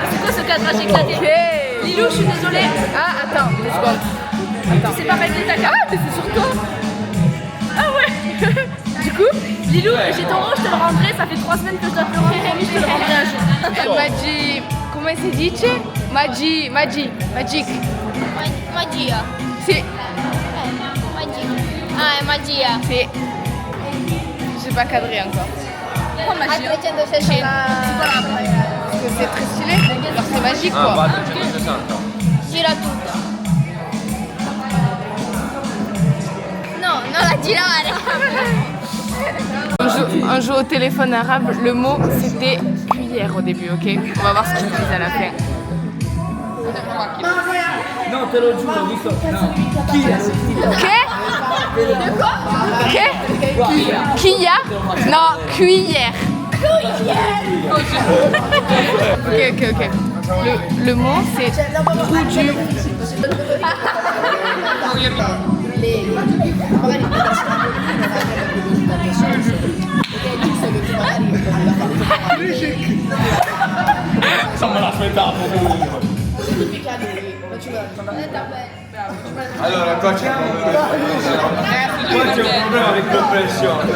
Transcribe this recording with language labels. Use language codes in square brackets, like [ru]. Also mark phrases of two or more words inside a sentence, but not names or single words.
[fr] C'est quoi ce cadrage éclaté? Ok. Lilou, je suis désolée. Ah, attends, 2 secondes. Attends. C'est pas régler ta carte. Ah, mais c'est sur toi. Ah ouais. Du coup, Lilou, j'ai ton rang, je te le rendrai. Ça fait 3 semaines que je dois te le rendre. Promis, je te le rendrai un jour. elle m'a dit... Comment [it] si dice? [fr] Magic. [it] Magia. [fr] C'est... [it] Ah, è magia. [fr] C'est... J'ai pas cadré encore. [it] A 360. [fr] Parce que c'est très stylé. Genre c'est magique Ah, quoi. [it] va 360. Gira tutto. No, non la girare. [fr] On joue au téléphone arabe. Le mot c'était cuillère au début, ok? On va voir ce qu'ils disent à la fin. [it] No, te lo giuro, ho visto. No. Chi è? Che? Kia? [fr] Non, cuillère. Ok. Le mot c'est trou du... [it] Non me l'aspettavo. Allora qua c'è un problema di compressione.